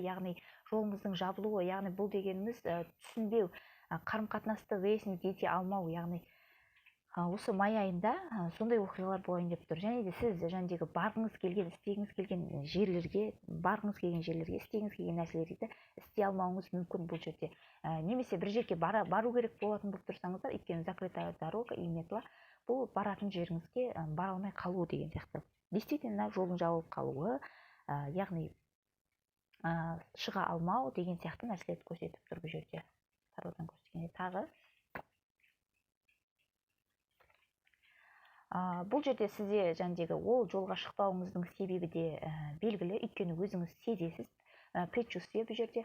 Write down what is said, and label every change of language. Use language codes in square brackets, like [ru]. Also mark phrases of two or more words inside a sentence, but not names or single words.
[kk] Яғни жолыңыздың жабылуы, яғни бұл дегеніміз түсінбеу, қарым-қатынасты выяснить ете алмау, яғни осы май айында сондай оқиғалар болайын деп тұр. Және де сіз жәндегі барғыңыз келген, істегіңіз келген жерлерге, істегіңіз келген нәрселерді істей алмауыңыз мүмкін бұл жерде. Немесе бір жерге бару керек болатын болып тұрсаңыздар, өйткені [ru] закрытая дорога и метла, [kk] бұл баратын жеріңізге бара алмай қалуы деген сияқты. Действительно, жолдың жабылып қалуы, яғни шыға алмау деген сияқты нәрселерді көрсетіп тұр бұл жерде. Тародан көрсеткенде тағы. Бұл жерде сізде жәндегі ол жолға шықпауыңыздың себебі де белгілі, өйткені өзіңіз сезесіз, предчувствие бұл жерде.